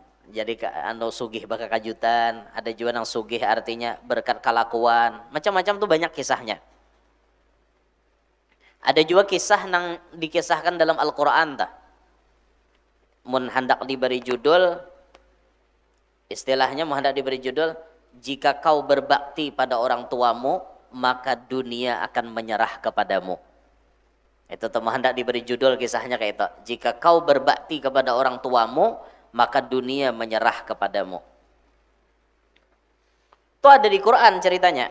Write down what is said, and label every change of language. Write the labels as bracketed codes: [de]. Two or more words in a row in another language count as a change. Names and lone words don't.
[bjn] Jadi sugih baka kajutan, ada juga yang sugih artinya berkat kelakuan. [id] Macam-macam tuh banyak kisahnya. Ada juga kisah yang dikisahkan dalam Al-Qur'an tah. Mun hendak diberi judul istilahnya mun hendak diberi judul jika kau berbakti pada orang tuamu maka dunia akan menyerah kepadamu. Itu tuh hendak diberi judul kisahnya kayak itu. Jika kau berbakti kepada orang tuamu maka dunia menyerah kepadamu. Itu ada di Quran ceritanya.